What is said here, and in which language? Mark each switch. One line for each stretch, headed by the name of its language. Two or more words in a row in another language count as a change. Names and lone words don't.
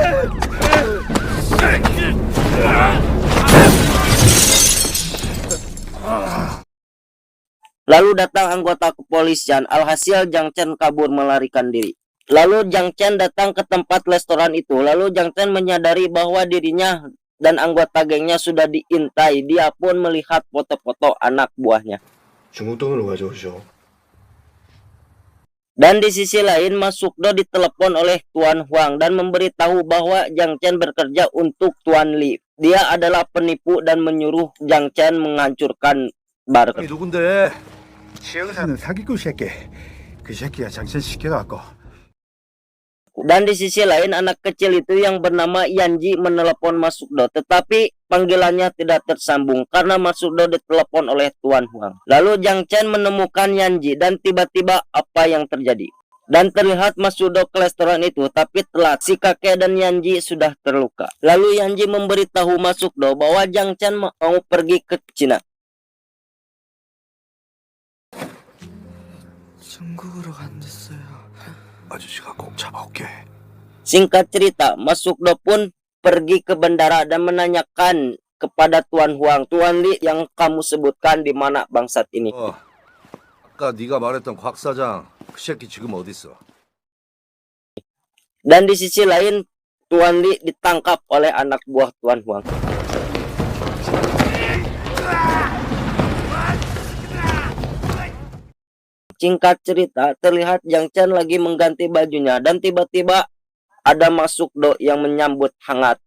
Indonesian: Lalu datang anggota kepolisian. Alhasil Jiang Chen kabur melarikan diri. Lalu Jiang Chen datang ke tempat restoran itu. Lalu Jiang Chen menyadari bahwa dirinya dan anggota gengnya sudah diintai. Dia pun melihat foto-foto anak buahnya.
Korean: 중국 돈으로 가져오죠.
Indonesian: Dan di sisi lain, Mas Sukdo ditelepon oleh Tuan Huang dan memberitahu bahwa Jiang Chen bekerja untuk Tuan Li. Dia adalah penipu dan menyuruh Jiang Chen menghancurkan bar.
Korean: 누군데? 지영사는 사기꾼 새끼. 그 새끼가 장첸 시켜갖고.
Indonesian: Dan di sisi lain, anak kecil itu yang bernama Yanji menelepon Mas Sukdo, tetapi panggilannya tidak tersambung karena Mas Sukdo ditelepon oleh Tuan Huang. Lalu Jiang Chen menemukan Yanji dan tiba-tiba apa yang terjadi? Dan terlihat Mas Sukdo ke restoran itu, tapi telat. Si kakek dan Yanji sudah terluka. Lalu Yanji memberitahu Mas Sukdo bahwa Jiang Chen mau pergi ke Cina.
Korean: 중국으로 간댔어요. 아저씨가 꼭 잡아올게.
Indonesian: Singkat cerita, Mas Sukdo pun pergi ke bandara dan menanyakan kepada Tuan Huang, Tuan Li yang kamu sebutkan di mana bangsat ini.
Korean: 아까 네가 말했던 곽 사장, 그 새끼 지금 어디 있어?
Indonesian: Dan di sisi lain, Tuan Li ditangkap oleh anak buah Tuan Huang. Singkat cerita, terlihat Jiang Chen lagi mengganti bajunya dan tiba-tiba ada Mas Sukdo yang menyambut hangat.